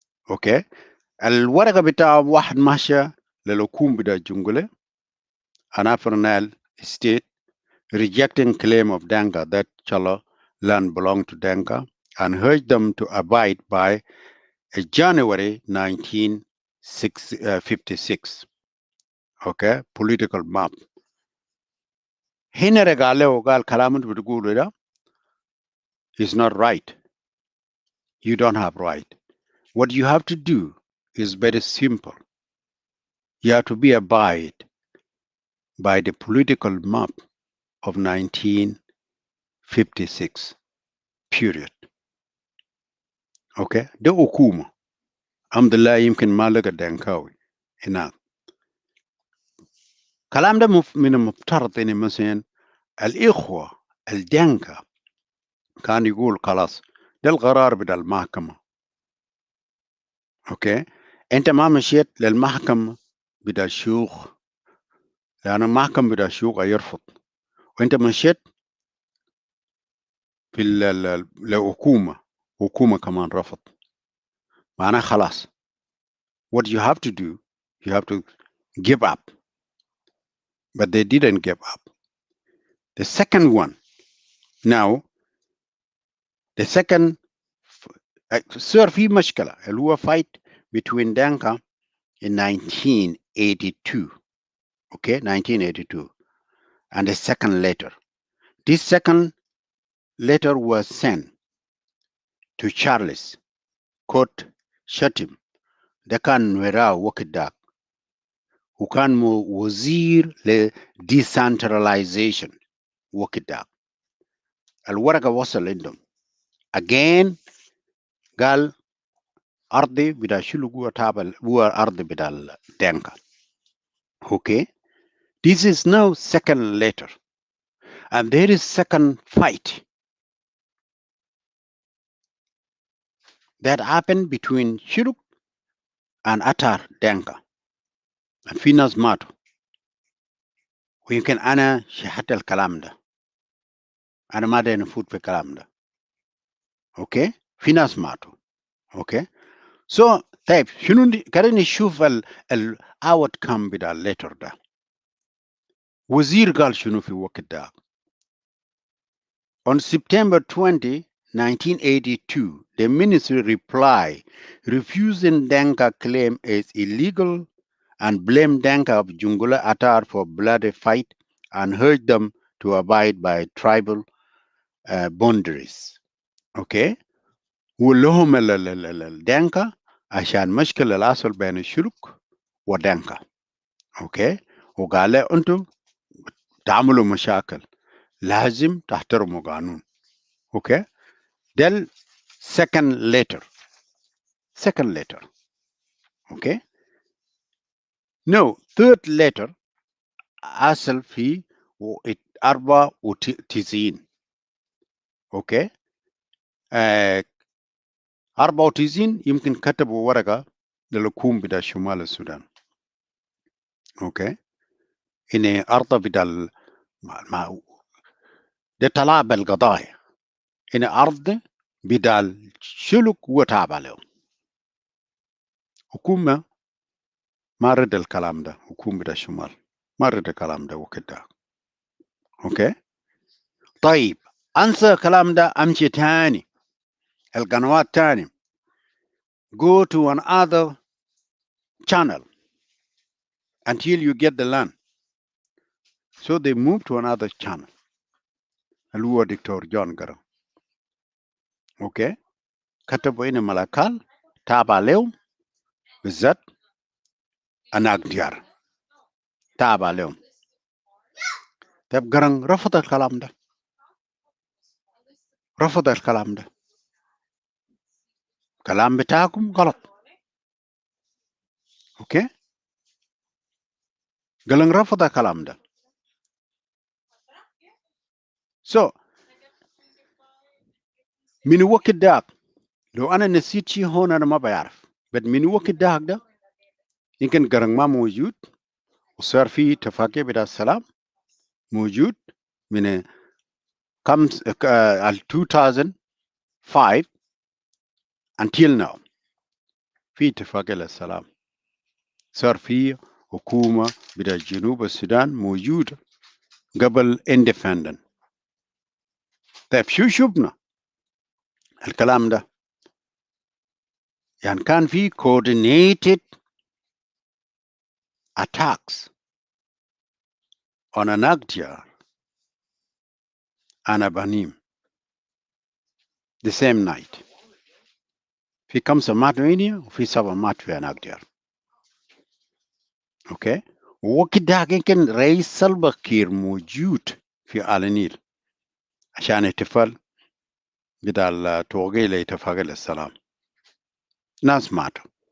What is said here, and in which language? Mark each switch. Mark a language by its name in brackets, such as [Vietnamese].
[Arabic] اوكي، الورقه بتاع واحد ماشي للحكومه بتاع الجنجله [English] and Upper Nile State rejecting claim of Denga that Chala land belonged to Denga and urged them to abide by a January 1956 okay political map. [Arabic] هنا قال وقال كلام انت بتقوله ده [English] is not right. You don't have right. What you have to do is very simple. You have to be abide by the political map of 1956 period. [Arabic] Okay, ده حكومة الحمد لله يمكن ما لقى دنكاوي هناك. كلام ده من المفترض ان مثلا الاخوة الدنكا كان يقول خلاص ده القرار بتاع المحكمة. اوكي، انت ما مشيت للمحكمة بتاع الشيوخ لان المحكمة بتاع الشيوخ يرفض، وانت مشيت في الحكومة حكومة كمان رفض، معناه خلاص. [English] What you have to do, you have to give up. But they didn't give up. The second one, now, the second, [Arabic] صار في مشكلة اللي هو [English] fight between Danka in 1982. Okay, 1982. And the second letter. This second letter was sent to Charles Court Shatim. [Arabic] ده كان نويرا وقت داك وكان وزير ل decentralization وقت داك. الورقة وصل عندهم. Again قال أرضي بدا شلو جوا تابل جوا أرضي بدا الدنكا. [English] Okay, this is now second letter, and there is second fight. that happened between Shuluk and Atar Denka. [Arabic] And في ناس ماتوا. ويمكن أنا شاهدت الكلام ده. أنا ما داير نفوت في الكلام ده. أوكي؟ في ناس ماتوا. أوكي؟ So طيب شنو قاعدين نشوف ال outcome بتاع الليتر ده. وزير قال شنو في الوقت ده. [English] On September 20, 1982, the ministry replied, refusing Denka claim as illegal and blamed Denka of Jungula Atar for bloody fight and urged them to abide by tribal boundaries. Okay? [Arabic] ولهم الدنكا عشان مشكلة الأصل بين الشلوك ودنكا. اوكي وقال له انتم تعملوا مشاكل لازم تحترموا قانون. اوكي ده [English] second letter. [Arabic] اوكي [English] no third letter [Arabic] أصل في 94. اوكي 94 يمكن كتبوا ورقة للحكومة بتاع شمال السودان. اوكي إن أرض بدل ده طلع بالقضايا إن أرض بدل شلوك وتابع لهم. حكومة ما رد الكلام ده. حكومة بتاع الشمال ما رد الكلام ده وكده. اوكي طيب انسى الكلام ده امشي تاني القنوات تاني. [English] Go to another channel until you get the land. So they moved to another channel [Arabic] اللي هو [English] Doctor John Gram. [Arabic] اوكي كتبوا هنا ملكال تابع لهم بالذات اناك ديار تابع لهم. طيب جرام رفض الكلام ده. رفض الكلام ده. كلام بتاعكم غلط. اوكي جرام رفض الكلام ده. So من وقت داك لو انا نسيت شيء هون انا ما بعرف. بس من وقت داك ده يمكن جرام ما موجود وصار في اتفاقية بتاع السلام موجود من 2005 [English] until now. [Arabic] في اتفاقية للسلام صار في حكومة بتاع جنوب السودان موجودة قبل independent. طيب شو شفنا الكلام ده يعني كان في [English] coordinated attacks on Anagjar and Abanim the same night. [Arabic] في 5 ماتوا هنا وفي 7 ماتوا في Anagjar. اوكي ووقت ده كان رئيس سلفا كير موجود في آل النيل عشان احتفال بتاع التوقيع لاتفاق السلام. ناس ماتوا.